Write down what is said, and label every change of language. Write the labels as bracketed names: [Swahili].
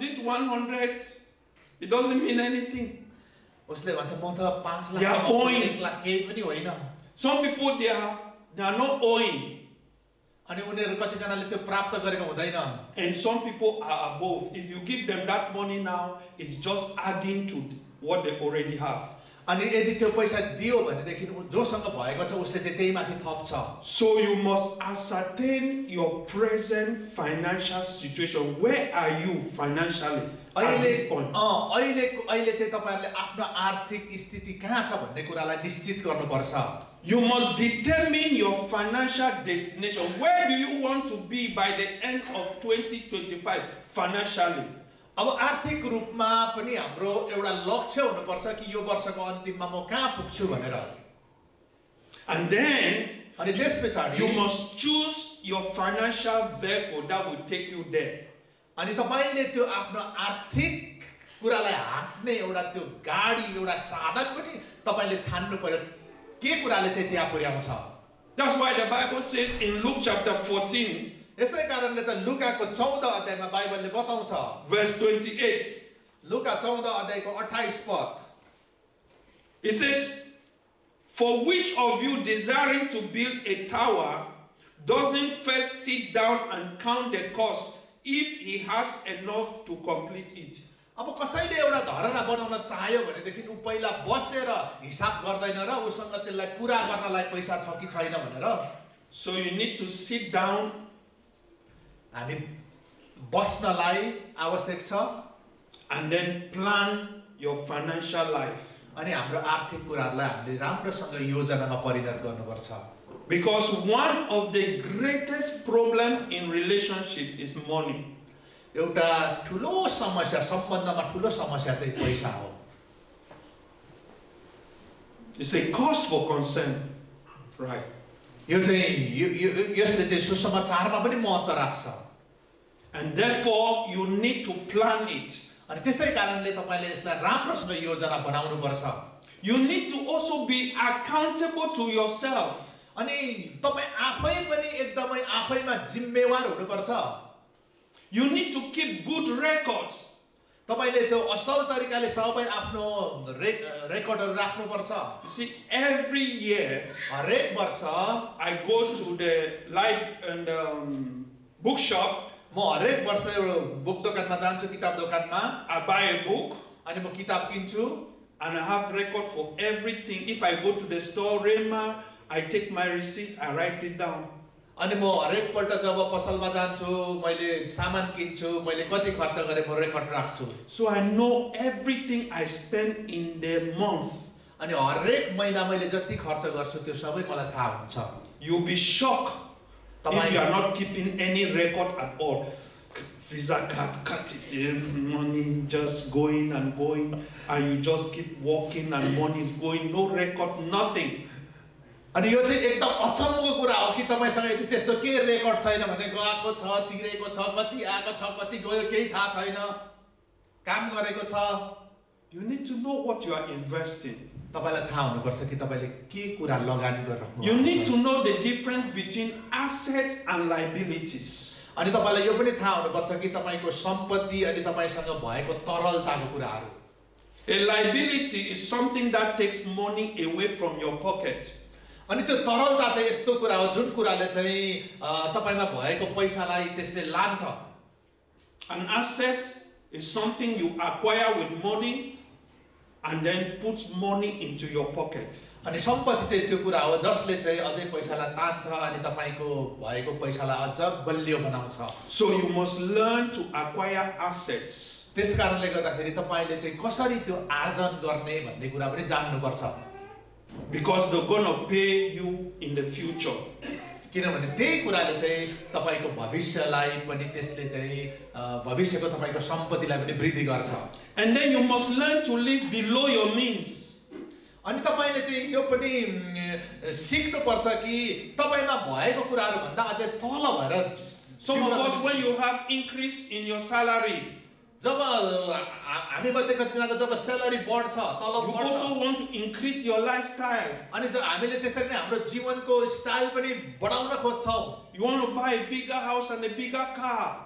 [English] This 100, it doesn't mean anything. [Nepali] उसले भन्छ म त 5 [English] They are [Nepali] lakh [English] owing. [Nepali] 1 lakh केही पनि होइन. [English] Some people, they are not owing. [Nepali] अनि उनीहरु कतिजनाले त्यो प्राप्त गरेको हुँदैन. [English] And some people are above. If you give them that money now, it's just adding to what they already have. [Nepali] अनि यदि त्यो पैसा दियो भनेदेखि जोसँग भएको छ उसले चाहिँ त्यही माथि थप्छ. [English] So you must ascertain your present financial situation. Where are you financially at this point? [Nepali] अहिले चाहिँ तपाईहरुले आफ्नो आर्थिक स्थिति कहाँ छ भन्ने कुरालाई निश्चित गर्नुपर्छ. [English] You must determine your financial destination. Where do you want to be by the end of 2025 financially? [Nepali] अब आर्थिक रूपमा पनि हाम्रो एउटा लक्ष्य हुनुपर्छ कि यो वर्षको अन्तिममा म कहाँ पुग्छु भनेर. [English] And then [Nepali] अनि त्यसपछि [English] you must choose your financial vehicle that will take you there. [Nepali] अनि तपाईले त्यो आफ्नो आर्थिक कुरालाई हाँक्ने एउटा त्यो गाडी एउटा साधन पनि तपाईले छान्नु पर्यो के कुराले चाहिँ त्यहाँ पुर्याउँछ. [English] That's why the Bible says in Luke chapter 14 [Nepali] यसै कारणले त लुकाको 14 अध्यायमा बाइबलले बताउँछ [English] verse 28. [Nepali] लुका 14 अध्यायको 28 पद. [English] It says, for which of you desiring to build a tower doesn't first sit down and count the cost if he has enough to complete it? [Nepali] अब कसैले एउटा धरहरा बनाउन चाह्यो भनेदेखि उ पहिला बसेर हिसाब गर्दैन र उसँग त्यसलाई पूरा गर्नलाई पैसा छ कि छैन भनेर. [English] So you need to sit down. [Nepali] हामी बस्नलाई आवश्यक छ. [English] And then plan your financial life. [Nepali] अनि हाम्रो आर्थिक कुराहरुलाई हामीले राम्रोसँग योजनामा परिणत गर्नुपर्छ. [English] Because one of the greatest problem in relationship is money. [Nepali] एउटा ठुलो समस्या सम्बन्धमा ठुलो समस्या चाहिँ पैसा हो. [English] It's a cause for concern, right? [Nepali] यो चाहिँ यसले चाहिँ सुसमाचारमा पनि महत्त्व राख्छ. [English] And therefore you need to plan it. [Nepali] अनि त्यसै कारणले तपाईले यसलाई राम्रोसँग योजना बनाउनु पर्छ. [English] You need to also be accountable to yourself. [Nepali] अनि तपाई आफै पनि एकदमै आफैमा जिम्मेवार हुनुपर्छ. [English] You need to keep good records. [Nepali] तपाईले त्यो असल तरिकाले सबै आफ्नो रेकर्डहरु राख्नुपर्छ. [English] You see, every year [Nepali] हरेक वर्ष [English] I go to the library and bookshop. [Nepali] म हरेक वर्ष एउटा बुक दोकानमा जान्छु, किताब दोकानमा. [English] I buy a book. [Nepali] अनि म किताब किन्छु. [English] And I have record for everything. If I go to the store, Rema, I take my receipt, I write it down. [Nepali] अनि म हरेक पल्ट जब पसलमा जान्छु, मैले सामान किन्छु, मैले कति खर्च गरे म रेकर्ड राख्छु. [English] So I know everything I spend in the month. [Nepali] अनि हरेक महिना मैले जति खर्च गर्छु त्यो सबै मलाई थाहा हुन्छ. [English] You'll be shocked if you are not keeping any record at all. Visa card, cut it, money just going and going, and you just keep walking and money is going, no record, nothing. [Nepali] अनि यो चाहिँ एकदम अचम्मको कुरा हो कि तपाईसँग यदि त्यस्तो के रेकर्ड छैन भने गएको छ, तिरेको छ, कति आएको छ, कति गयो केही थाहा छैन, काम गरेको छ. [English] You need to know what you are investing. [Nepali] तपाईलाई थाहा हुनुपर्छ कि तपाईले के कुरा लगानी गरिराख्नु भएको छ. [English] You need to know the difference between assets and liabilities. [Nepali] अनि तपाईलाई यो पनि थाहा हुनुपर्छ कि तपाईको सम्पत्ति अनि तपाईसँग भएको तरलताको कुराहरु. [English] A liability is something that takes money away from your pocket. [Nepali] अनि त्यो तरलता चाहिँ यस्तो कुरा हो जुन कुराले चाहिँ तपाईमा भएको पैसालाई त्यसले लान्छ. [English] An asset is something you acquire with money and then puts money into your pocket. [Nepali] अनि सम्पत्ति चाहिँ त्यो कुरा हो जसले चाहिँ अझै पैसालाई तान्छ अनि तपाईको भएको पैसालाई अझ बलियो बनाउँछ. [English] So you must learn to acquire assets. [Nepali] त्यसकारणले गर्दाखेरि तपाईले चाहिँ कसरी त्यो आर्जन गर्ने भन्ने कुरा पनि जान्नुपर्छ. [English] Because they're going to pay you in the future. [Nepali] किनभने त्यही कुराले चाहिँ तपाईको भविष्यलाई पनि त्यसले चाहिँ भविष्यको तपाईको सम्पत्तिलाई पनि वृद्धि गर्छ. [English] And then you must learn to live below your means. [Nepali] अनि तपाईले चाहिँ यो पनि सिक्नु पर्छ कि तपाईमा भएको कुराहरु भन्दा अझै तल भएर. [English] Some of us, when you have increase in your salary, [Nepali] जब हामी मध्ये कतिजनाको जब स्यालेरी बढ्छ, तलब [English] you [Nepali] बढ्छ, [English] also want to increase your lifestyle. [Nepali] अनि जब हामीले त्यसरी नै हाम्रो जीवनको स्टाइल पनि बढाउन खोज्छौं. [English] You want to buy a bigger house and a bigger car.